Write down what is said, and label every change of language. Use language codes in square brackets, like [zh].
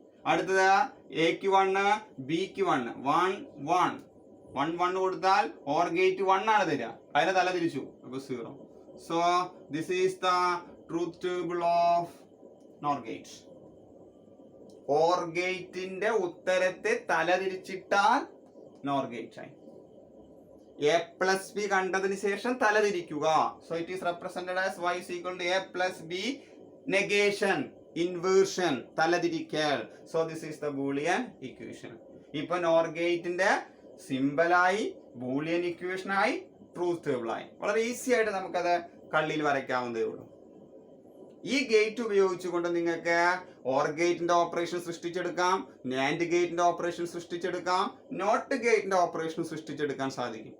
[ml] അടുത്തത് എക്ക് 1 ബിക്ക് 1 1 1 1 1 കൊടുത്താൽ ഓർ ഗേറ്റ് 1 ആണ് തരിക, അതിനെ തലതിരിച്ചു, അപ്പൊ 0. [en] So this is the truth table of NOR gate. [ml] Or ഗേറ്റിന്റെ ഉത്തരത്തെ തലതിരിച്ചിട്ടാൽ നോർ ഗേറ്റ് ആയി. എ പ്ലസ് ബി കണ്ടതിന് ശേഷം തലതിരിക്കുക. [en] So it is represented as y is equal to a plus b negation, inversion, തലതിരിക്കൽ. So this is the Boolean equation. [ml] ഇപ്പൊ nor ഗേറ്റിന്റെ സിമ്പലായി, Boolean ഇക്വേഷനായി, truth ടേബിളായി. വളരെ easy ആയിട്ട് നമുക്കത് കള്ളിയിൽ വരയ്ക്കാവുന്നതേ ഉള്ളൂ. ഈ ഗേറ്റ് ഉപയോഗിച്ചുകൊണ്ട് നിങ്ങൾക്ക് ഓർ ഗേറ്റിന്റെ ഓപ്പറേഷൻ സൃഷ്ടിച്ചെടുക്കാം, നാൻഡ് ഗേറ്റിന്റെ ഓപ്പറേഷൻ സൃഷ്ടിച്ചെടുക്കാം, നോട്ട് ഗേറ്റിന്റെ ഓപ്പറേഷൻ സൃഷ്ടിച്ചെടുക്കാൻ സാധിക്കും.